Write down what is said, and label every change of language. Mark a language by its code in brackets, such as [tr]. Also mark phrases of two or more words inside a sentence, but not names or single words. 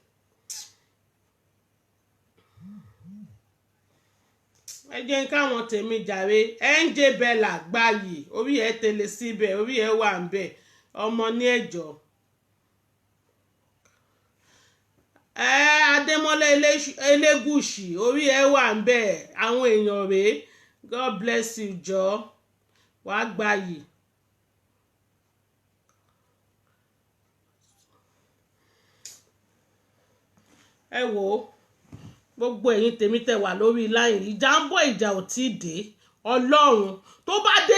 [yo] Ẹ jẹ́ káwọn tèmi jàre NJ Bella gbàyè orí ẹ̀ tẹ̀lé síbẹ̀ orí ẹ̀ wà ń bẹ̀ ọmọ ní ẹ̀jọ́. Adémọ́lá Elégùṣì orí ẹ̀ wà ń bẹ̀ àwọn èèyàn rèé [en] God bless you [yo] jọ wàá gbàyè. Ẹ wò ó gbogbo ẹ̀yin tèmi tẹ̀ wà lórí láyìn ìjà ń bọ̀ ìjà ò tí ì dé Ọlọ́run tó bá dé